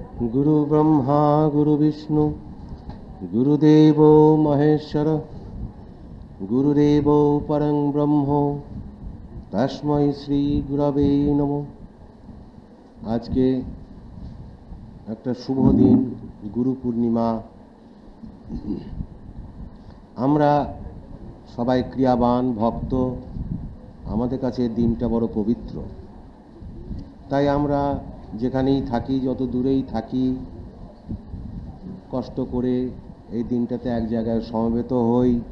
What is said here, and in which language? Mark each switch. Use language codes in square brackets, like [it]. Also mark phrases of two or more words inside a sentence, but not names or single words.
[sa] गुरु ब्रह्मा गुरु विष्णु गुरुदेव महेश्वर गुरुदेव परं ब्रह्म तस्मै श्री गुरवे नमः। [hi] आज के [bn] একটা শুভ দিন, গুরু পূর্ণিমা। আমরা সবাই ক্রিয়াবান ভক্ত, আমাদের কাছে দিনটা বড় পবিত্র। তাই আমরা যেখানেই থাকি, যত দূরেই থাকি, কষ্ট করে এই দিনটাতে এক জায়গায় সমবেত হই।